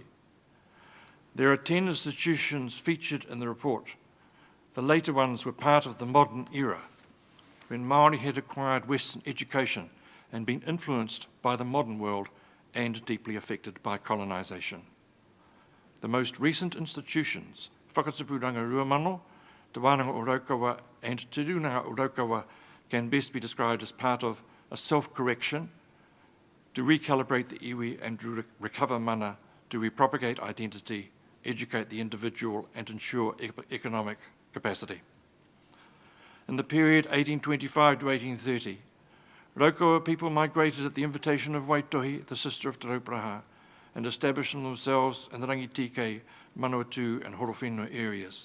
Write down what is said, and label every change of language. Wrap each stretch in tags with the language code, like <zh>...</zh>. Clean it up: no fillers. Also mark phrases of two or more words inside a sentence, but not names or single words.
<en>There are 10 institutions featured in the report. The later ones were part of the modern era, when Māori had acquired Western education and been influenced by the modern world and deeply affected by colonisation. The most recent institutions, Whakatipuranga Ruamano, Te Wānanga o Raukawa and Te Runanga o Raukawa, can best be described as part of a self-correction to recalibrate the iwi and to recover mana, to repropagate identity, educate the individual and ensure economic capacity. In the period 1825 to 1830, Raukawa people migrated at the invitation of Waitohi, the sister of Te Rauparaha, and established themselves in the Rangitike, Manawatu and Horowhenua areas.</en>